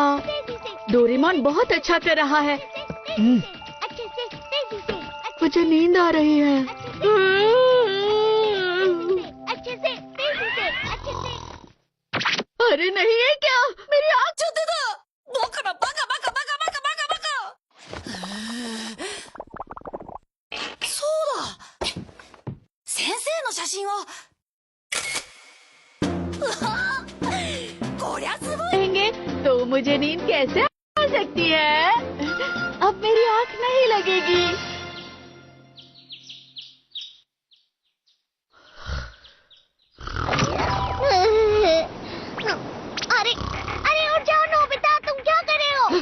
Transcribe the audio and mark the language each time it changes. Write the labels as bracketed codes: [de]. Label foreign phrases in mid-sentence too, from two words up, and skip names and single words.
[hi] तेजी से, डोरेमोन बहुत अच्छा कर रहा है। अच्छे से, तेजी से। मुझे नींद आ रही है। अच्छे से, तेजी से, अच्छे से। अरे नहीं, है क्या? मेरी आँख चुदे था। [ja] そうだ。先生の写真を。こりゃすごい。 [hi] कहेंगे तो मुझे नींद कैसे आ सकती है? अब मेरी आँख नहीं लगेगी। अरे अरे उठ जाओ नोबिता, तुम क्या कर रहे हो?